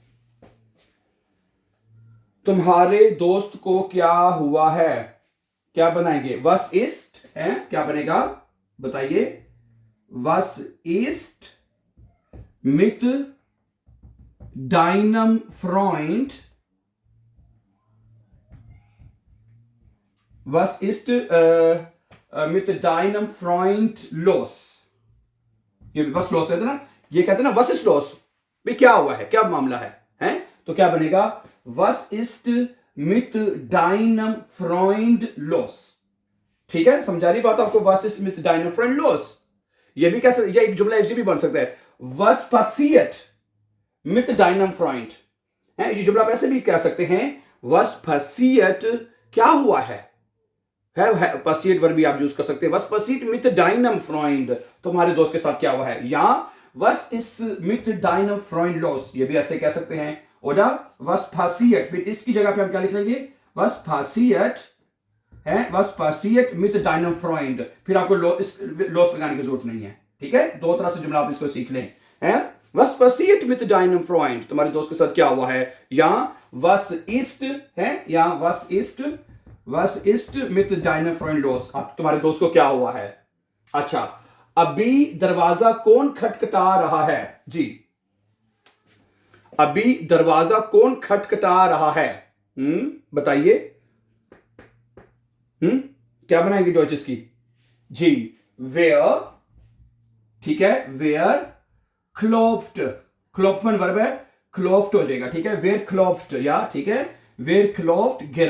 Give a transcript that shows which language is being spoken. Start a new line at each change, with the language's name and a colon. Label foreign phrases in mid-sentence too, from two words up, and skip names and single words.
Hindi: तुम्हारे दोस्त को क्या हुआ है, क्या बनाएंगे?
German: was ist
Hindi: है, क्या बनेगा बताइए?
German: was ist mit deinem Freund, was ist mit deinem Freund los?
Hindi: ये
German: was los
Hindi: है ना, ये कहते हैं ना
German: was ist los,
Hindi: भाई क्या हुआ है, क्या मामला है, हैं? तो क्या बनेगा?
German: was ist mit deinem Freund los,
Hindi: ठीक है, समझा रही बात आपको?
German: was ist mit deinem Freund los?
Hindi: ये भी कैसे, ये एक जुमला ऐसे भी बन सकता है,
German: was passiert mit deinem Freund
Hindi: है, ये जुमला आप ऐसे भी कह सकते हैं,
German: was passiert
Hindi: क्या हुआ है passiert वर्ब भी आप यूज कर सकते हैं,
German: was passiert mit deinem Freund
Hindi: तुम्हारे दोस्त के साथ क्या हुआ है, या
German: was ist mit deinem Freund
Hindi: los ये भी ऐसे कह सकते हैं,
German: oder was passiert,
Hindi: फिर इसकी जगह पे हम क्या लिख लेंगे,
German: was passiert है, was passiert mit deinem Freund,
Hindi: फिर आपको los लगाने की जरूरत नहीं है, ठीक है, दो तरह से जुमला आप इसको सीख लें, है
German: was passiert mit deinem Freund
Hindi: तुम्हारे दोस्त के साथ क्या हुआ है, या
German: was ist
Hindi: है, या
German: was ist mit deinem Freund los
Hindi: तुम्हारे दोस्त को क्या हुआ है। अच्छा, अभी दरवाजा कौन खटखटा रहा है, जी अभी दरवाजा कौन खटखटा रहा है, बताइए, क्या बनाएंगे डॉइच इसकी, जी वेयर, ठीक है,
German: wer klopft,
Hindi: क्लोफ्टन वर्ब है, क्लोफ्ट हो जाएगा, ठीक है,
German: wer klopft,
Hindi: या ठीक है,
German: wer klopft